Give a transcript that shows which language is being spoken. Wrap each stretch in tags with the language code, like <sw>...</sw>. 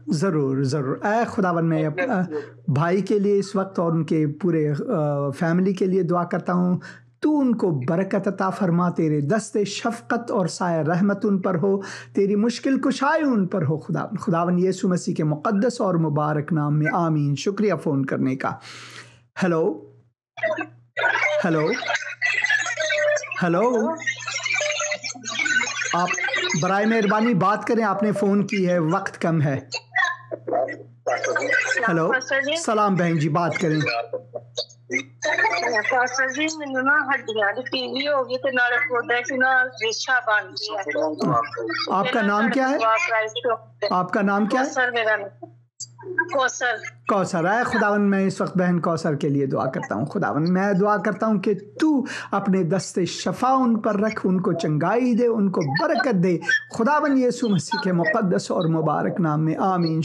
<ur>ضرور اے خداوند، میں بھائی کے لیے اس وقت اور ان کے پورے فیملی کے لیے دعا کرتا ہوں، تو ان کو برکت عطا فرما، تیرے دست شفقت اور سایہ رحمت ان پر ہو، تیری مشکل کشائی ان پر ہو، خداوند یسوع مسیح کے مقدس اور مبارک نام میں آمین۔ شکریہ فون کرنے کا۔ ہیلو ہیلو ہیلو آپ برائے مہربانی بات کریں, آپ نے فون کی ہے, وقت کم ہے. ہیلو, سلام بہن جی, بات کریں.</ur> <pa>فاصل جی مینوں نا ہڈیاں دی ٹی وی ہو گئی تے نالے گوڈے چ نا ریشہ بن گیا.</pa> <ur>آپ کا نام کیا ہے؟ آپ کا نام کیا ہے؟ کوثر میرا نام. کوثر. کوثر ہے. خداوند میں اس وقت بہن کوثر کے لیے دعا کرتا ہوں. خداوند میں دعا کرتا ہوں کہ تو اپنے دست شفا ان پر رکھ, ان کو چنگائی دے, ان کو برکت دے. خداوند یسوع مسیح کے مقدس اور مبارک نام میں آمین.</ur>